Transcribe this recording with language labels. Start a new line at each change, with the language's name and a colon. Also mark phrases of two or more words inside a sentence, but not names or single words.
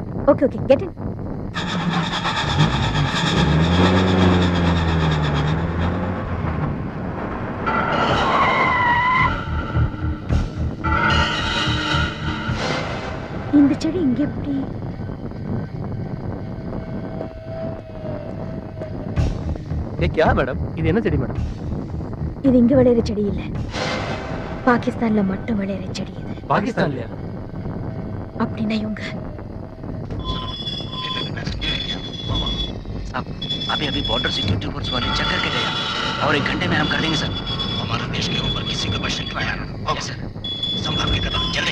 English: okay okay, get in.
Tamil: இந்த செடி இங்க எப்படி? மேடம், இது என்ன செடி மேடம்? இது இங்க விளையிற செடி இல்ல. பாகிஸ்தான்ல மட்டும் விளையிற செடி இது. பாகிஸ்தான்லயா? அப்படின்னா இவங்க
Hindi: अभी अभी बॉर्डर सिक्योरिटी फोर्स वाले चेक करके गया और 1 घंटे में हम कर देंगे सर. हमारे देश के ऊपर किसी का बस नहीं आया.
English: okay sir,
Hindi: संभाल के कदम जल्दी.